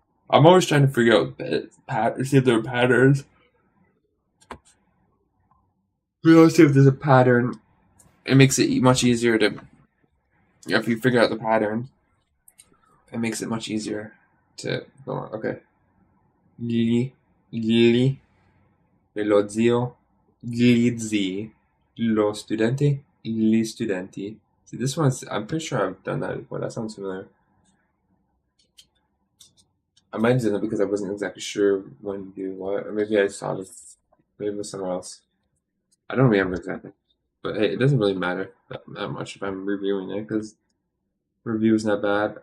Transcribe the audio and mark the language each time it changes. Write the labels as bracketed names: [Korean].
[English] I'm always trying to figure out see if there are patterns. See if there's a pattern. It makes it much easier to if you figure out the pattern. It makes it much easier to go on. Okay. [Italian] Gli, gli, lo zio, gli zii, lo studente, gli studenti. [English] See, this one's, I'm pretty sure I've done that before. That sounds familiar. I might have done it because I wasn't exactly sure when to do what. Or maybe I saw this, maybe it was somewhere else. I don't remember exactly. But hey, it doesn't really matter that much if I'm reviewing it because review is not bad.